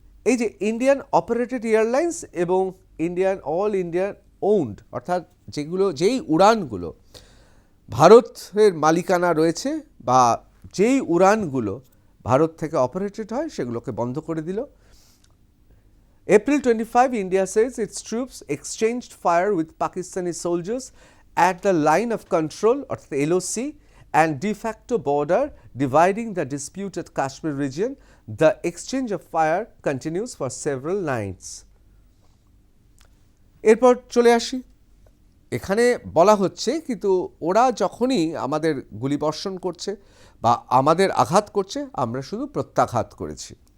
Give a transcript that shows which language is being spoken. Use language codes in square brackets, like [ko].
[bn] এই যে Indian operated airlines এবং অল ইন্ডিয়ান ওন্ড, অর্থাৎ যেই উড়ানগুলো ভারতের মালিকানা রয়েছে বা যেই উড়ানগুলো ভারত থেকে অপারেটেড হয় সেগুলোকে বন্ধ করে দিল। [en] April 25, India says its troops exchanged fire with Pakistani soldiers at the line of control, or the LOC, and de facto border dividing the disputed Kashmir region. The exchange of fire continues for several nights. [bn] এরপর চলে আসি, এখানে বলা হচ্ছে কিন্তু ওরা যখনই আমাদের গুলিবর্ষণ করছে বা আমাদের আঘাত করছে আমরা শুধু প্রত্যাঘাত করেছি।